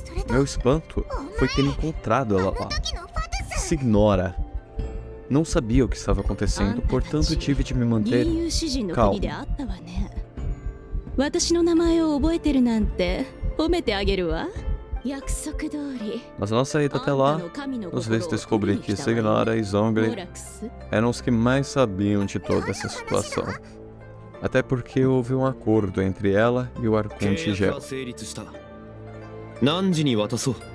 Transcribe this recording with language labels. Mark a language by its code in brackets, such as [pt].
[pt] Meu espanto foi ter encontrado ela lá. Signora. Não sabia o que estava acontecendo, portanto tive de me manter calmo. [ja] 私の名前を覚えてるなんて褒めてあげるわ。約束通り。 [pt] Mas na nossa ida até lá, nos fez descobrir que Signora e Zhongli eram os que mais sabiam de toda essa situação. Até porque houve um acordo entre ela e o Arconte Gel. [ja] 何時に渡そう。